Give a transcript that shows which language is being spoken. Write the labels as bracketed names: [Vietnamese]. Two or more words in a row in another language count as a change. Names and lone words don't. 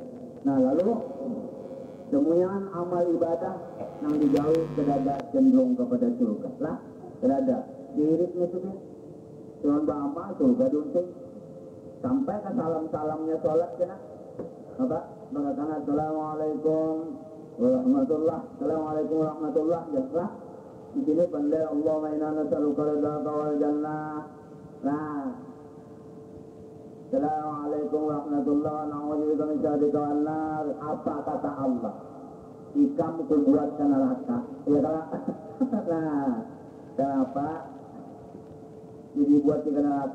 [Banjar] Nah lalu semuanya amal ibadah yang dijauhi kedada cenderung kepada surga lah. Kedada diiritnya itu kan cuma beramal surga dunting sampai ke salamnya sholat kena apa mengatakan [Arabic] السلام عليكم ورحمة الله, السلام عليكم ورحمة الله. [Banjar] Jelaslah di sini pandai [Arabic] اللهم إنا نسألك رضاك والجنة. Nah السلام عليكم ورحمة الله ونعوذ بك من شرك والنار. [Banjar] Apa kata Allah? Ikam kubuat ke neraka. Ya kan? Nah kenapa jadi buat ke neraka?